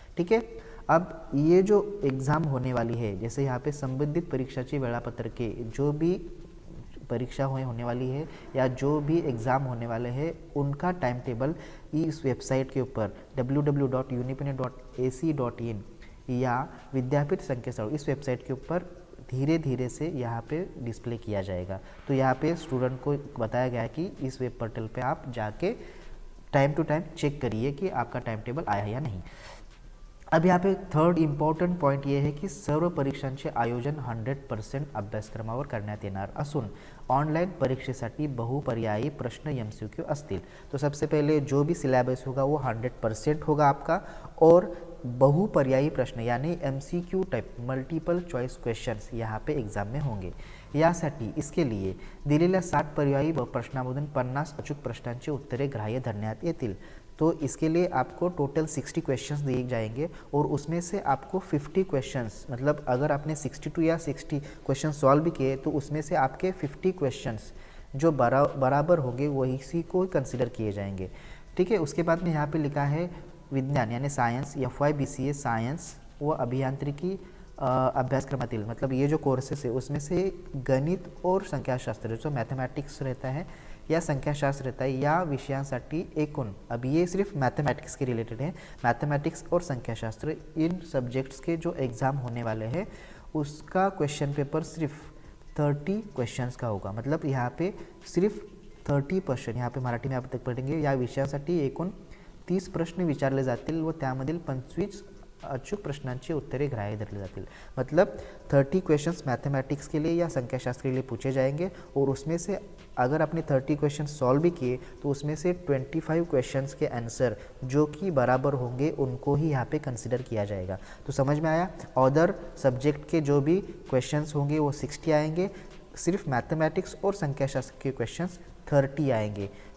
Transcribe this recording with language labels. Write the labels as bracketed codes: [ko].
[hi] ठीक है, अब ये जो एग्ज़ाम होने वाली है, जैसे यहाँ पे [mr] संबंधित परीक्षाची वेळापत्रक [hi] के जो भी परीक्षा होने वाली है या जो भी एग्ज़ाम होने वाले हैं उनका टाइम टेबल इस वेबसाइट के ऊपर www.unipune.ac.in [mr] या विद्यापीठ संकेतस्थल [hi] इस वेबसाइट के ऊपर धीरे धीरे से यहाँ पे डिस्प्ले किया जाएगा। तो यहाँ पे स्टूडेंट को बताया गया है कि इस वेब पोर्टल पे आप जाके टाइम टू टाइम चेक करिए कि आपका टाइम टेबल आया या नहीं। अब यहाँ पे थर्ड इम्पॉर्टंट पॉइंट ये है कि [mr] सर्व परीक्षांचे आयोजन 100% अभ्यासक्रमावर करण्यात येणार असून ऑनलाइन परीक्षेसाठी बहुपर्यायी प्रश्न MCQ असतील। [hi] तो सबसे पहले जो भी सिलेबस होगा वो 100% होगा आपका और बहुपर्यायी प्रश्न यानी MCQ type multiple choice questions यहाँ पे एग्जाम में होंगे। [mr] यासाठी [hi] इसके लिए [mr] दिलेल्या 60 पर्यायी प्रश्नामधून 50 अचूक प्रश्नांची उत्तरे ग्राह्य धरण्यात येतील। [hi] तो इसके लिए आपको टोटल 60 क्वेश्चंस दिए जाएंगे और उसमें से आपको 50 क्वेश्चंस मतलब अगर आपने 62 या 60 क्वेश्चन सॉल्व भी किए तो उसमें से आपके 50 क्वेश्चंस जो बराबर होंगे वही इसी को कंसिडर किए जाएंगे। ठीक है, उसके बाद में यहाँ पे लिखा है विज्ञान यानी सायन्स FY BCA [mr] सायन्स व अभियांत्रिकी अभ्यासक्रमातील [hi] मतलब ये जो कोर्सेस है उसमें से गणित और संख्याशास्त्र जो मैथमेटिक्स रहता है या संख्याशास्त्र रहता है [mr] या विषयांसाठी एकूण, [hi] अब ये सिर्फ मैथमेटिक्स के रिलेटेड है, मैथमेटिक्स और संख्याशास्त्र इन सब्जेक्ट्स के जो एग्ज़ाम होने वाले हैं उसका क्वेश्चन पेपर सिर्फ 30 क्वेश्चंस का होगा। मतलब यहाँ पे सिर्फ 30 प्रश्न यहाँ पे मराठी में आप तक पढ़ेंगे [mr] या विषयासाठी एकूण 30 प्रश्न विचारले जातील व त्यामधील 25 अचूक प्रश्नांची उत्तरे ग्राह्य धरले जातील। [hi] मतलब 30 क्वेश्चंस मैथमेटिक्स के लिए या संख्याशास्त्र के लिए पूछे जाएंगे और उसमें से अगर आपने 30 क्वेश्चन सॉल्व भी किए तो उसमें से 25 क्वेश्चंस के आंसर जो कि बराबर होंगे उनको ही यहाँ पे कंसिडर किया जाएगा। तो समझ में आया। अदर सब्जेक्ट के जो भी क्वेश्चंस होंगे वो 60 आएंगे, सिर्फ मैथमेटिक्स और संख्याशास्त्र के क्वेश्चंस 30 आएंगे।